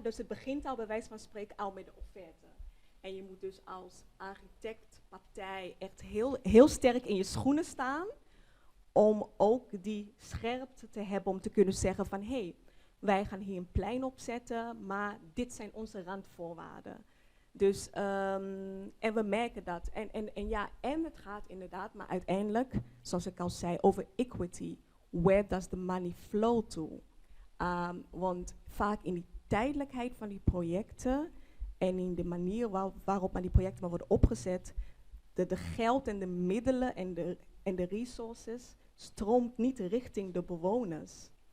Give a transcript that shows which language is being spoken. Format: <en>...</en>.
<nl>Dus het begint al bij wijze van spreken al met de offerte. En je moet dus als architect, partij echt heel, heel sterk in je schoenen staan om ook die scherpte te hebben om te kunnen zeggen van wij gaan hier een plein opzetten, maar dit zijn onze randvoorwaarden. Dus, en we merken dat. En het gaat inderdaad, maar uiteindelijk, zoals ik al zei, over equity.</nl> <en>Where does the money flow to?</en> <nl>Want vaak in die tijdelijkheid van die projecten en in de manier waarop maar die projecten maar worden opgezet, de geld en de middelen en de resources stroomt niet richting de bewoners.</nl>